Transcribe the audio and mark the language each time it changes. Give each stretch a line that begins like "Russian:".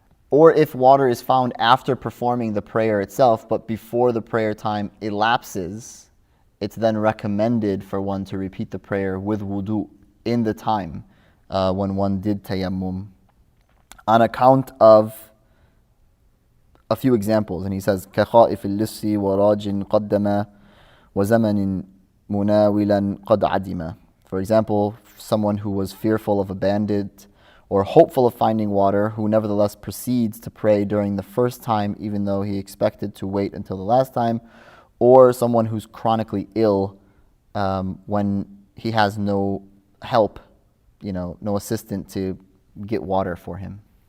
English: Or if water is found after performing the prayer itself, but before the prayer time elapses, it's then recommended for one to repeat the prayer with wudu in the time when one did tayammum, on account of a few examples. And he says,
Arabic: كَخَائِفِ اللِّصِّ وَرَاجٍ قَدَّمَ وَزَمَنٍ مُنَاوِلًا قَدْ عَدِمَ.
English: For example, someone who was fearful of a bandit or hopeful of finding water, who nevertheless proceeds to pray during the first time even though he expected to wait until the last time, or someone who's chronically ill when he has no help, no assistant to get water for him.